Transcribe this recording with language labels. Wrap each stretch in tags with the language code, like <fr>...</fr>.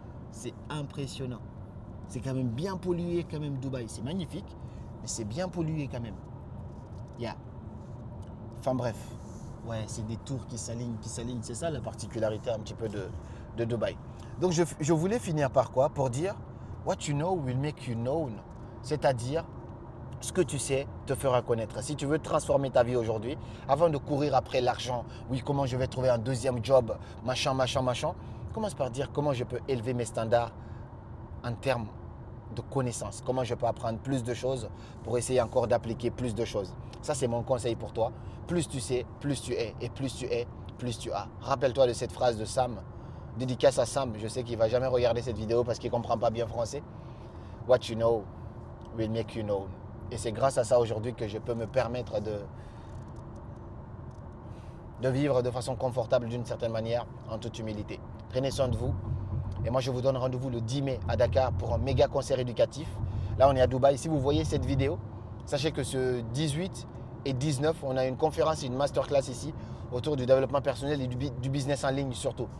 <fr>C'est impressionnant. C'est quand même bien pollué, quand même, Dubaï. C'est magnifique, mais c'est bien pollué quand même. Enfin bref. Ouais, c'est des tours qui s'alignent. C'est ça la particularité un petit peu de Dubaï. Donc je voulais finir par quoi? Pour dire,</fr> <en>what you know will make you known.</en> <fr>C'est-à-dire, ce que tu sais te fera connaître. Si tu veux transformer ta vie aujourd'hui, avant de courir après l'argent, oui, comment je vais trouver un deuxième job, machin, commence par dire comment je peux élever mes standards en termes de connaissances. Comment je peux apprendre plus de choses pour essayer encore d'appliquer plus de choses. Ça, c'est mon conseil pour toi. Plus tu sais, plus tu es. Et plus tu es, plus tu as. Rappelle-toi de cette phrase de Sam. Dédicace à Sam. Je sais qu'il ne va jamais regarder cette vidéo parce qu'il ne comprend pas bien français.</fr> <en>What you know will make you known.</en> <fr>Et c'est grâce à ça aujourd'hui que je peux me permettre de vivre de façon confortable d'une certaine manière, en toute humilité. Prenez soin de vous. Et moi, je vous donne rendez-vous le 10 mai à Dakar pour un méga concert éducatif. Là, on est à Dubaï. Si vous voyez cette vidéo, sachez que ce 18 et 19, on a une conférence et une masterclass ici autour du développement personnel et du business en ligne surtout.</fr>